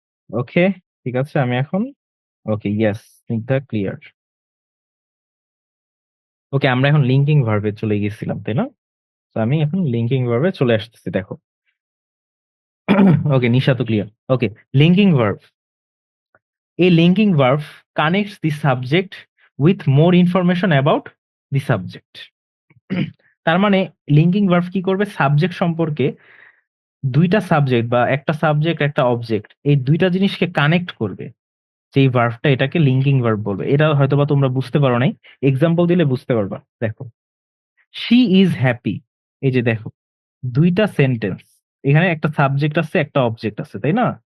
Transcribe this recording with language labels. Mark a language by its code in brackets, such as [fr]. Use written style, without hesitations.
[bn] ওকে, ঠিক আছে। আমি এখন ওকে, ইয়েস, স্নিগ্ধা ক্লিয়ার। ওকে, আমরা এখন লিঙ্কিং ভার্বে চলে গেছিলাম, তাই না? তো আমি এখন লিঙ্কিং ভার্বে চলে আসতেছি, দেখো। ওকে, নিশা তো clear. Okay, linking verb. [en] A linking verb connects the subject with more information about the subject. [bn] তার মানে লিঙ্কিং ভার্ব কি করবে? সাবজেক্ট সম্পর্কে, দুইটা সাবজেক্ট বা একটা সাবজেক্ট একটা অবজেক্ট, এই দুইটা জিনিসকে কানেক্ট করবে। যেই ভার্বটা, এটাকে লিঙ্কিং ভার্ব বলবে। এটা হয়তোবা তোমরা বুঝতে পারো নাই, এক্সাম্পল দিলে বুঝতে পারবা। দেখো, [en] She is happy. [bn] এই যে দেখো, দুইটা সেন্টেন্স, এখানে একটা সাবজেক্ট আছে একটা অবজেক্ট আছে, তাই না?